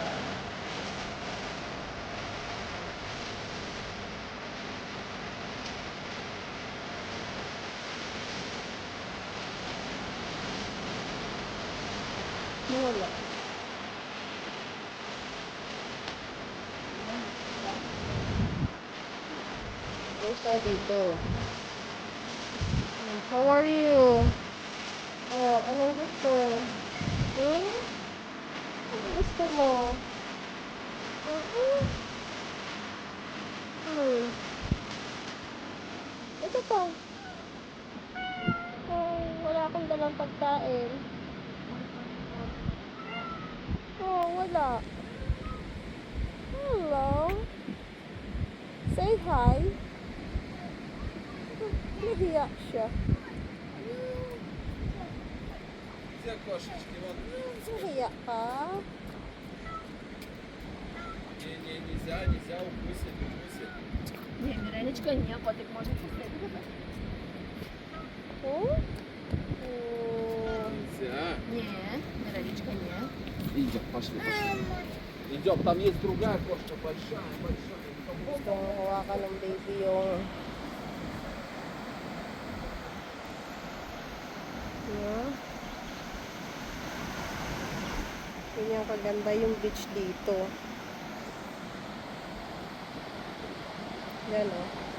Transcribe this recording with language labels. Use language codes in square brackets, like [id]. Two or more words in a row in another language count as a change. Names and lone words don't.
[tl] Nawala. Basta dito. [en] How are you? [tl] Oh, anong gusto? Hmm? Anong gusto mo? Uh-huh. Ito pa. Wala akong dalang pagkain. Oh, wala. [en] Hello. Say hi. [tl] Nahiya siya. [ru] Где кошечки? Вот. [tl] Nahiya ka? [ru] Не, нельзя укусить. Не, Миранечка, не, котик может кусать. Oh? Нельзя. Не, Миранечка, не. Идем, пошли. Идем, там есть другая кошка, большая. [tl] Gusto mo hawakan ng baby yung... [en] Yeah. [tl] Ganyan kaganda yung beach dito. Yan o.